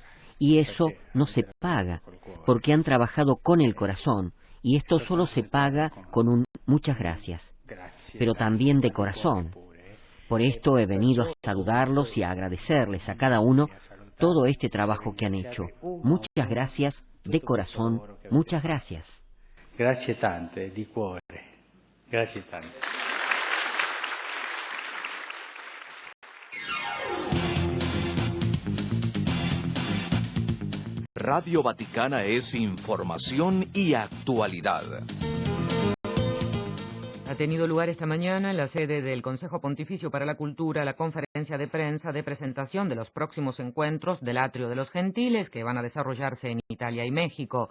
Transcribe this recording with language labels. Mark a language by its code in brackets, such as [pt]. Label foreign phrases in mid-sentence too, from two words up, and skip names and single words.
[es] Y eso no se paga, porque han trabajado con el corazón. Y esto solo se paga con un muchas gracias, pero también de corazón. Por esto he venido a saludarlos y a agradecerles a cada uno todo este trabajo que han hecho. Muchas gracias, de corazón, muchas gracias. [it] Grazie tante, di cuore. Grazie tante. [es] Radio Vaticana es información y actualidad. Ha tenido lugar esta mañana en la sede del Consejo Pontificio para la Cultura la conferencia de prensa de presentación de los próximos encuentros del Atrio de los Gentiles que van a desarrollarse en Italia y México.